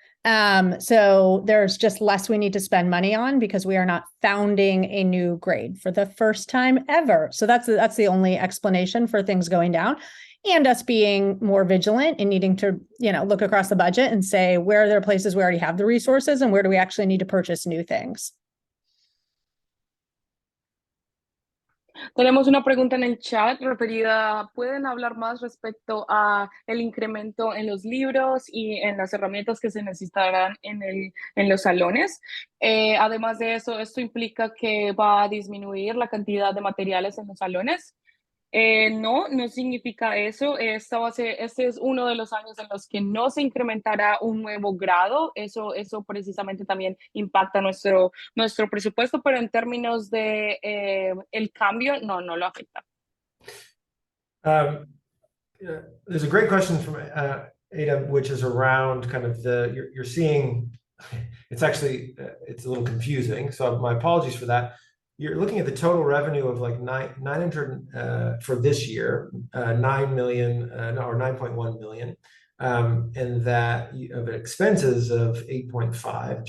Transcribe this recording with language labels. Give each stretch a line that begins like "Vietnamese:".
English: So there's just less we need to spend money on because we are not founding a new grade for the first time ever. So that's the only explanation for things going down and us being more vigilant and needing to, look across the budget and say, where are there places we already have the resources and where do we actually need to purchase new things?
Spanish: Tenemos una pregunta en el chat referida, ¿pueden hablar más respecto a el incremento en los libros y en las herramientas que se necesitarán en los salones? Además de eso, ¿esto implica que va a disminuir la cantidad de materiales en los salones? No significa eso. Este es uno de los años en los que no se incrementará un nuevo grado. Eso precisamente también impacta nuestro presupuesto, pero en términos de el cambio, no lo afecta.
English: There's a great question from Ada, which is around kind of you're seeing, it's actually, it's a little confusing. So my apologies for that. You're looking at the total revenue of like 900 for this year, 9 million or 9.1 million, and that of expenses of 8.5.